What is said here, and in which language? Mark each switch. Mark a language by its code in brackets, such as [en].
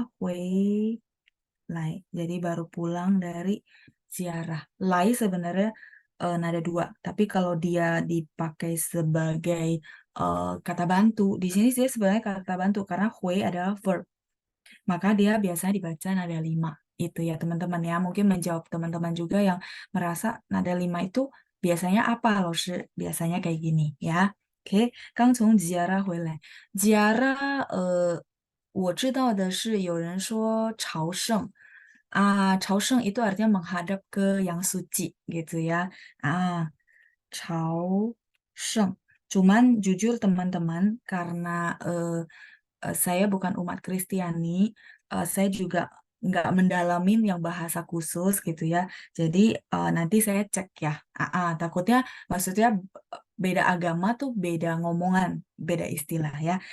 [zh] 我刚从ziarah回来. [id] Jadi baru pulang dari ziarah. Lai sebenarnya nada dua. Tapi kalau dia dipakai sebagai kata bantu, di sini sih sebenarnya kata bantu karena hui adalah verb. Maka dia biasanya dibaca nada 5. Itu ya teman-teman ya. Mungkin menjawab teman-teman juga yang merasa nada 5 itu biasanya apa loh? Biasanya kayak gini ya. [zh] Oke, 刚从吉尔回来。吉尔我知道的是有人说朝圣朝圣 [id] itu artinya menghadap ke yang suci gitu ya. [zh] 朝圣. [id] Cuman jujur teman-teman karena saya bukan umat Kristiani, saya juga nggak mendalamin yang bahasa khusus gitu ya. Jadi nanti saya cek ya. Takutnya maksudnya beda agama tuh beda ngomongan, beda istilah ya.